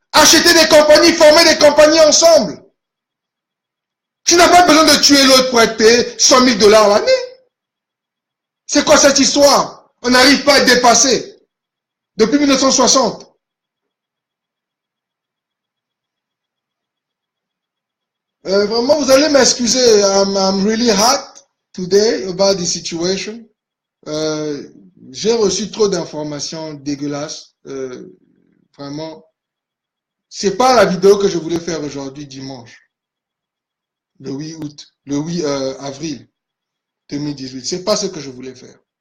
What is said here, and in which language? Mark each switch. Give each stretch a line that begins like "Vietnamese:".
French: Achetez des compagnies, formez des compagnies ensemble. Tu n'as pas besoin de tuer l'autre pour être payé 100 000 $ l'année. C'est quoi cette histoire? On n'arrive pas à dépasser. Depuis 1960. Vraiment, vous allez m'excuser.
English: I'm really hot today about the situation.
French: J'ai reçu trop d'informations dégueulasses. Vraiment. C'est pas la vidéo que je voulais faire aujourd'hui, dimanche. Le 8 août. Le 8 avril 2018. C'est pas ce que je voulais faire.